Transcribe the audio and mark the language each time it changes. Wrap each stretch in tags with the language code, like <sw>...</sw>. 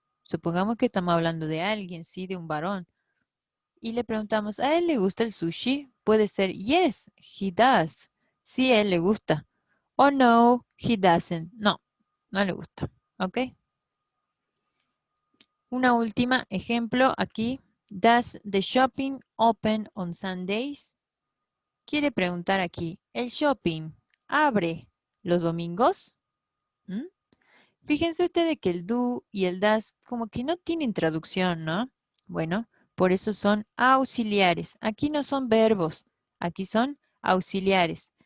<es>Supongamos que estamos hablando de alguien, sí, de un varón. Y le preguntamos, ¿a él le gusta el sushi? Puede ser,</es> <en>yes, he does.</en> <es>Sí, a él le gusta. O no,</es> <en>he doesn't.</en> <es>No, no le gusta. ¿Ok? Una última ejemplo aquí.</es> <en>Does the shopping open on Sundays?</en> <es>Quiere preguntar aquí, ¿el shopping abre los domingos? ¿Mm? Fíjense ustedes que el do y el das como que no tienen traducción, ¿no? Bueno, por eso son auxiliares. Aquí no son verbos, aquí son auxiliares.</es>